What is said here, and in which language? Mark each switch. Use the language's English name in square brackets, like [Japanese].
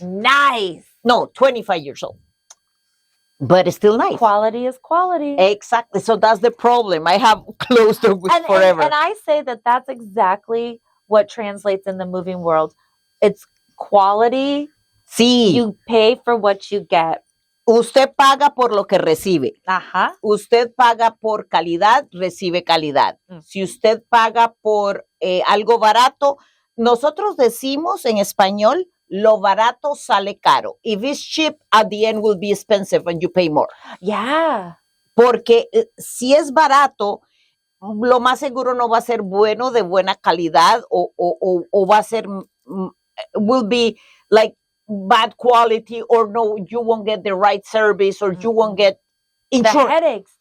[English] Nice. No, 25 years old. But it's still nice. Quality is quality. Exactly. So that's the problem. I have clothes to forever. And I say that that's exactly what translates in the moving world. It's quality. [Spanish] Sí. [English] You pay for what you get. [Spanish] Usted paga por lo que recibe. Ajá. Usted paga por calidad, recibe calidad. Si usted paga por algo barato, nosotros decimos en español, lo barato sale caro. [English] If it's cheap, at the end will be expensive and you pay more. Yeah. [Spanish] Porque si es barato, lo más seguro no va a ser bueno, de buena calidad, o va a ser, [English] will be like bad quality, or no, you won't get the right service, or you won't get insurance.